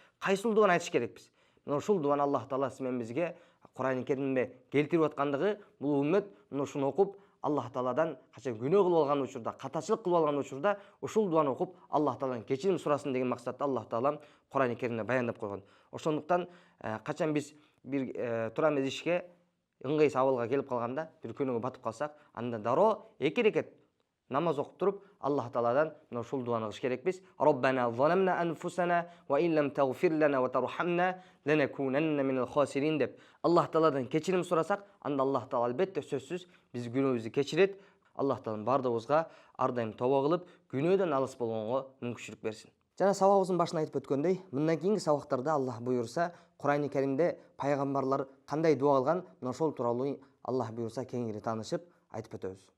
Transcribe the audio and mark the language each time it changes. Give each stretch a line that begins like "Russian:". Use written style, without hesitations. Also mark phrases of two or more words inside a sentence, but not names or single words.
Kyrgyz: Кайсыл дуаны айтыш керекпиз? Мына ушул дуаны Аллах Таала сиз менен бизге Кур'ан-ы Каримде келтирип аткандыгы, бул үммөт мына ушуну окуп, Аллах Тааладан качан күнөө кылып алган учурда, катачылык кылып алган учурда ушул дуаны окуп, Аллах Тааладан кечирим сурасын деген максатта Аллах Таалам Кур'ан-ы Каримде баяндап койгон. Ошондуктан качан биз бир турам ишке ыңгайсыз абалга келип калганда, бир күнөөгө батып калсак, анда дароо эки рекет намаз окуп туруп, Аллах Тааладан мына ушул дуаны кылыш керекпиз.
Arabic: ربنا ظلمنا أنفسنا وإن لم تغفر لنا وترحمنا لنكونن من الخاسرين
Kyrgyz: деп Аллах Тааладан кечирим сурасак, анда Аллах Таала албетте сөзсүз биз күнөөбүздү кечирет. Аллах Таалам бардыгыбызга ар дайым тобо кылып, күнөөдөн алыс болгонго мүмкүнчүлүк берсин. Жана сабагыбыздын башында айтып өткөндөй, мындан кийинки сабактарда Аллах буйрса, Кур'ан-ы Каримде пайгамбарлар кандай дуа кылган, мына ошол тууралуу Аллах буйрса кеңири таанышып айтып өтөбүз.